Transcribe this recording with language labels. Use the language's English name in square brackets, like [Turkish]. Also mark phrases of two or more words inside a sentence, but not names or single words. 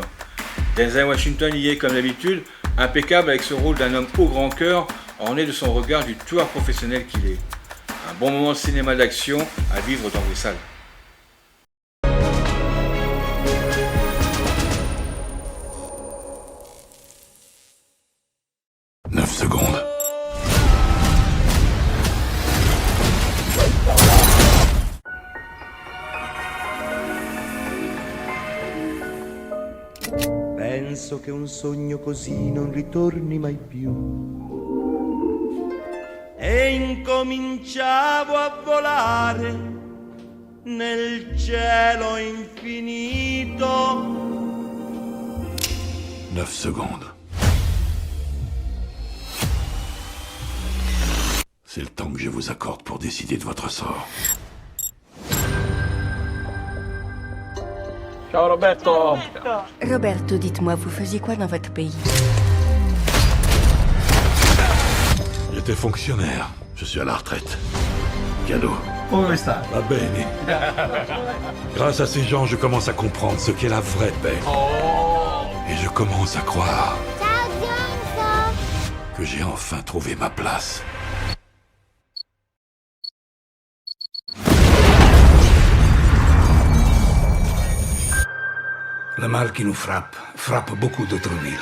[French] Denzel Washington y est comme d'habitude, impeccable avec ce rôle d'un homme au grand cœur, orné de son regard du tueur professionnel qu'il est. Un bon moment de cinéma d'action à vivre dans vos salles. Neuf secondes. [Italian] Penso che un sogno così non ritorni mai più. E incominciavo a volare nel cielo infinito. [French] 9 secondes. C'est le temps que je vous accorde pour décider de votre sort. [Italian] Ciao Roberto. [French] Roberto, dites-moi, vous faisiez quoi dans votre pays? J'étais fonctionnaire. Je suis à la retraite. Cadeau. [Italian] Come stai? Va bene. [French] Grâce à ces gens, je commence à comprendre ce qu'est la vraie paix. Et je commence à croire que j'ai enfin trouvé ma place. Le mal qui nous frappe beaucoup d'autres villes.